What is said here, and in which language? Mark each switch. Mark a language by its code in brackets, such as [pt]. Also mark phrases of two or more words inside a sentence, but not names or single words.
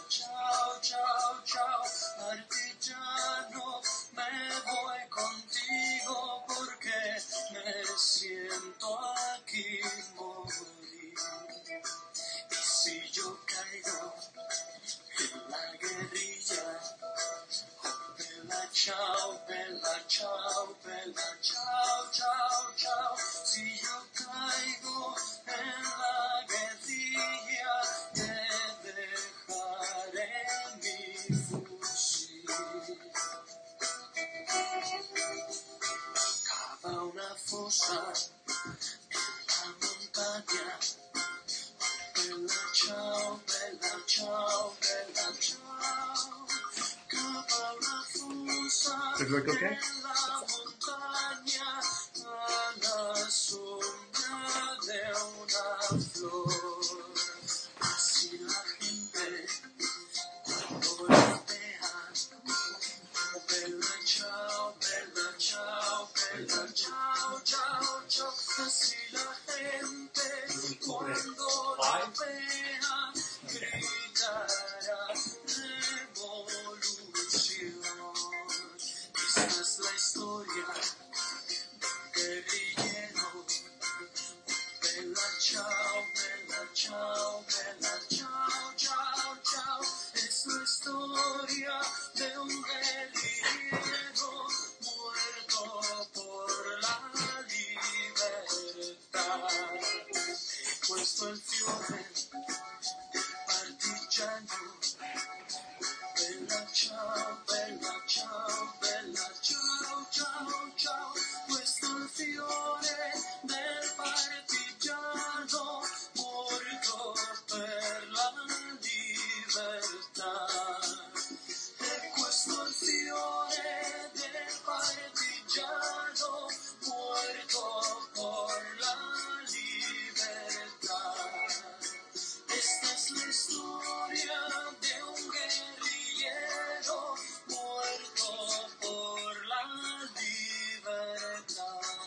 [it] ciao, ciao, ciao, artigiano, [es] me voy contigo porque me siento aquí morir. Y si yo caigo en la guerrilla, [it] oh, bella, ciao, bella, ciao, bella, ciao, ciao, ciao, [es] si yo caigo en la guerrilla, te dejaré mi fusil. Cava una fosa en la montaña, [it] bella, ciao, bella, ciao, bella, ciao. [es] Cava una fosa en la montaña, a la sombra de una flor. Así la gente cuando la vea, [it] bella, ciao, bella, ciao, bella, ciao, ciao, ciao. [es] Así la gente cuando la vea gritará revolución. Esta es la historia del guerrillero. [it] Bella, ciao, bella, ciao, bella, ciao, ciao, ciao. [es] Es la historia de un guerrillero muerto por la libertad. He puesto el [it] fiore del partigiano. [es] Bella, ciao, bella, ciao, bella, ciao, ciao, ciao. [it] Questo è il fiore del partigiano morto per la libertà. E questo è il fiore del partigiano [es] muerto por [it] la libertà. [es] Esta es la historia de un guerrillero muerto por la libertad.